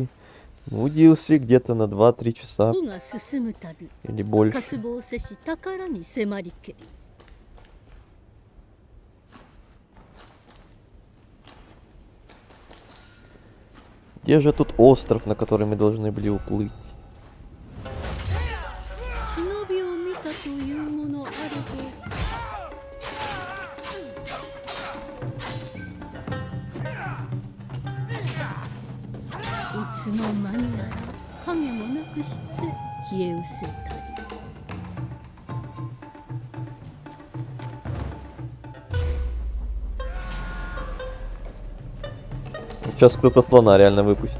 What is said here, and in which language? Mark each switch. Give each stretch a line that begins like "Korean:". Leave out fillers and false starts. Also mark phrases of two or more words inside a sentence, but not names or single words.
Russian: Ну, DLC где-то на 2-3 часа
Japanese: 歩が進むたび、
Russian: или больше.
Japanese: 渇望せし宝に迫りけり。
Russian: Где же тут остров, на который мы должны были уплыть?
Japanese: 忍びを見たというものあると、いつの間にやら影もなくして消え失せたり。
Russian: Сейчас кто-то слона реально выпустит.